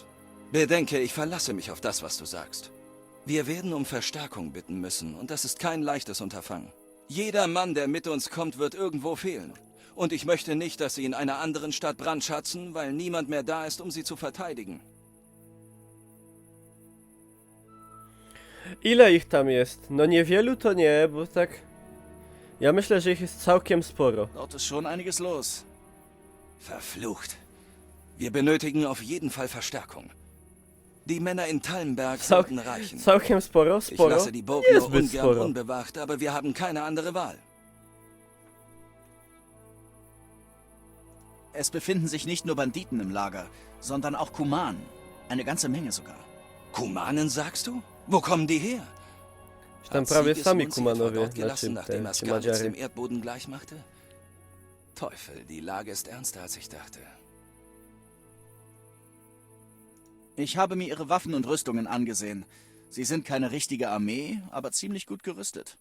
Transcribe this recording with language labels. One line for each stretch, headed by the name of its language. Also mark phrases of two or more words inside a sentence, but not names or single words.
German: Bedenke, ich verlasse mich auf das, was du sagst. Wir werden um Verstärkung bitten müssen, und das ist kein leichtes Unterfangen. Jeder Mann, der mit uns kommt, wird irgendwo fehlen. Und ich möchte nicht, dass sie in einer anderen Stadt brandschatzen, weil niemand mehr da ist, um sie zu verteidigen.
Polish: Ile ich tam jest? No niewielu to nie, bo tak... Ja myślę, że ich jest całkiem sporo.
German: Dort ist schon einiges los. Verflucht. Wir benötigen auf jeden Fall Verstärkung. Die Männer in Talmberg
Polish: Cał
German: sollten reichen.
Polish: całkiem sporo,
German: Ich
Polish: sporo.
German: lasse die Burg nur
Polish: Niezbyt
German: ungern
Polish: sporo.
German: unbewacht, aber wir haben keine andere Wahl. Es befinden sich nicht nur Banditen im Lager, sondern auch Kumanen. Eine ganze Menge sogar. Kumanen, sagst du? Wo kommen die her?
Polish: Tam
German: Hat
Polish: prawie sami
German: Sigismund sie etwa
Polish: Kumanowie,
German: dort gelassen,
Polish: znaczy
German: nachdem
Polish: te
German: er Skalitz
Polish: Madziary.
German: dem Erdboden gleichmachte? Teufel, die Lage ist ernster, als ich dachte. Ich habe mir ihre Waffen und Rüstungen angesehen. Sie sind keine richtige Armee, aber ziemlich gut gerüstet.